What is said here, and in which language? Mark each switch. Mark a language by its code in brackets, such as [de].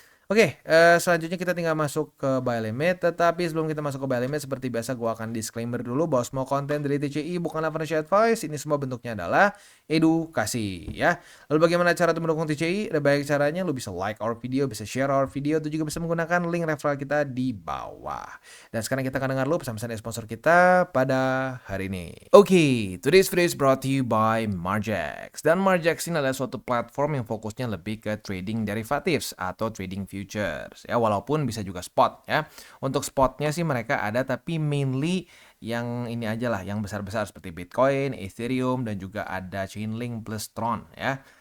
[id] Oke, selanjutnya kita tinggal masuk ke buy limit. Tapi sebelum kita masuk ke buy limit, seperti biasa gue akan disclaimer dulu bahwa semua konten dari TCI bukanlah financial advice. Ini semua bentuknya adalah edukasi ya. Lalu bagaimana cara untuk mendukung TCI? Ada banyak caranya. Lu bisa [en] like our video, [id] bisa [en] share our video, [id] atau juga bisa menggunakan link referral kita di bawah. Dan sekarang kita akan dengar lu pesan-pesan dari sponsor kita pada hari ini. [en] Oke, today's video is brought to you by Margex. [id] Dan Margex ini adalah suatu platform yang fokusnya lebih ke trading derivatives atau trading futures ya, walaupun bisa juga spot ya. Untuk spotnya sih mereka ada, tapi mainly yang ini aja lah, yang besar-besar seperti Bitcoin, Ethereum, dan juga ada Chainlink plus Tron ya.